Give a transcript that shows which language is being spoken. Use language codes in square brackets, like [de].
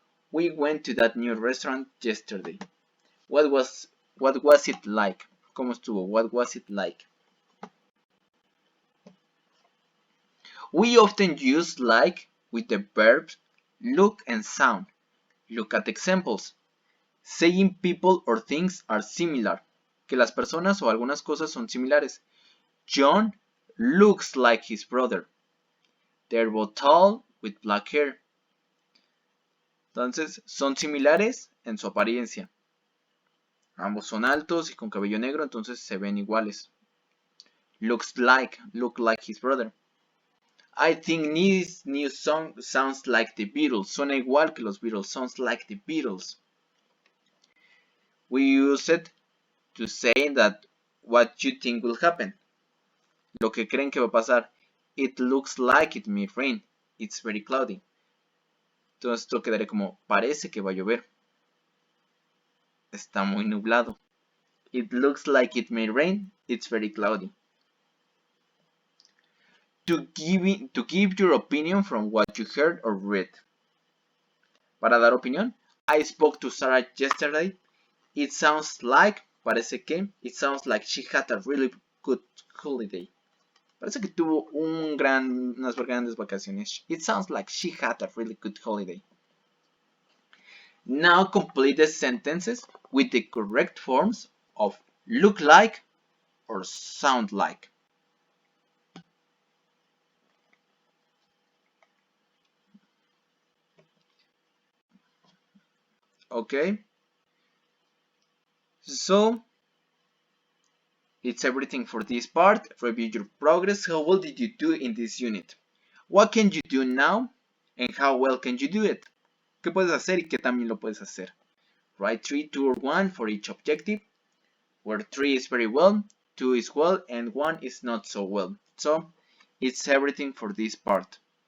[en] We went to that new restaurant yesterday. What was it like? [es] ¿Cómo estuvo? [en] What was it like? We often use like with the verbs look and sound. Look at examples. Saying people or things are similar. [es] Que las personas o algunas cosas son similares. [en] John looks like his brother. They're both tall with black hair. [es] Entonces, son similares en su apariencia. Ambos son altos y con cabello negro, entonces se ven iguales. [en] Look like his brother. I think this new song sounds like the Beatles. [es] Suena igual que los Beatles. [en] Sounds like the Beatles. We use it to say that what you think will happen. [es] Lo que creen que va a pasar. [en] It looks like it may rain. It's very cloudy. [es] Entonces esto quedaría como parece que va a llover. Está muy nublado. [en] It looks like it may rain. It's very cloudy. To give your opinion from what you heard or read. [es] Para dar opinión. [en] I spoke to Sarah yesterday. It sounds like, [es] parece que, [en] it sounds like she had a really good holiday. [es] Parece que tuvo unas grandes vacaciones. [en] It sounds like she had a really good holiday. Now complete the sentences with the correct forms of look like or sound like. Okay? So, it's everything for this part. Review your progress. How well did you do in this unit? What can you do now? And how well can you do it? [es] ¿Qué puedes hacer y qué también lo puedes hacer? [en] Write 3, 2, or 1 for each objective, where 3 is very well, 2 is well, and 1 is not so well. So, it's everything for this part.